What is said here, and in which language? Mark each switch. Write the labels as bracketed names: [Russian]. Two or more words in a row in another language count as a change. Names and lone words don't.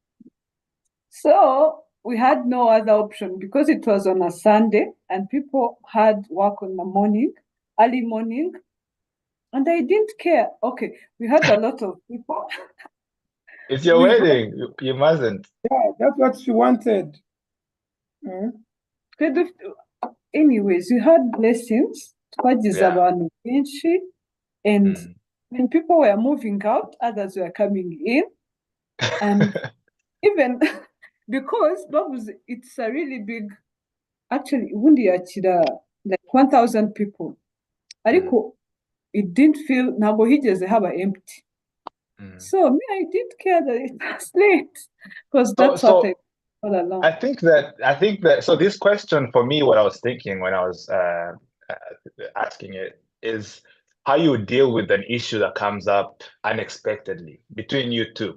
[English] So we had no other option because it was on a Sunday and people had work on the morning, early morning, and I didn't care. Okay, we had a lot of people. It's your We- wedding. You mustn't. Yeah, that's what she wanted. Anyways, we had blessings, [Kinyarwanda] twagize [English] Yeah. [Kinyarwanda] abantu benshi, [English] and when people were moving out, others were coming in, and even because it's a really big, actually, [Kinyarwanda] ubundi yakira [English] like 1,000 people, [Kinyarwanda] ariko [English] it didn't feel [Kinyarwanda] ntabwo higeze haba empty. [English] So me, I didn't care that it was late because that's what I all along. I think that so this question for me, what I was thinking when I was asking it is how you deal with an issue that comes up unexpectedly between you two.